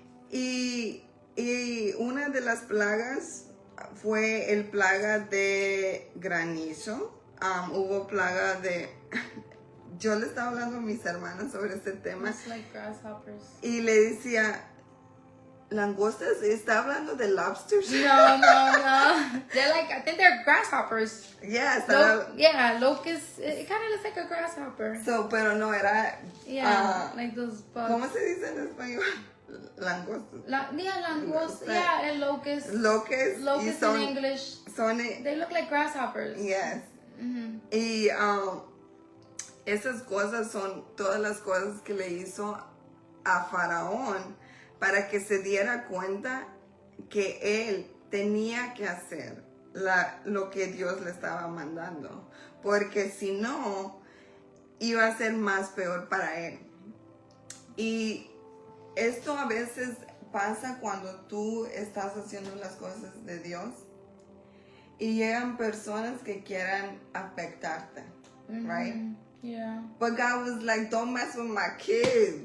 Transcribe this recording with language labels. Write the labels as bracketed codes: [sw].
[es] Y una de las plagas fue el plaga de granizo. Hubo plaga de... Yo le estaba hablando a mis hermanas sobre este tema. [en] It's like grasshoppers. [es] Y le decía, langostas, ¿está hablando de lobsters? No. [en] They're I think they're grasshoppers. Yeah, Locusts. It kind of looks like a grasshopper. [es] pero no era... [en] Yeah, like those bugs. [es] ¿Cómo se dice en español? Langostas. [en] Langost. Yeah, and locusts. Locusts. Locusts in English. [es] Son... [en] They look like grasshoppers. Yes. Mm-hmm. [es] Y esas cosas son todas las cosas que le hizo a Faraón para que se diera cuenta que él tenía que hacer lo que Dios le estaba mandando, porque si no, iba a ser más peor para él. Y esto a veces pasa cuando tú estás haciendo las cosas de Dios y llegan personas que quieran afectarte, [en] right? Yeah. But God was like, don't mess with my kids.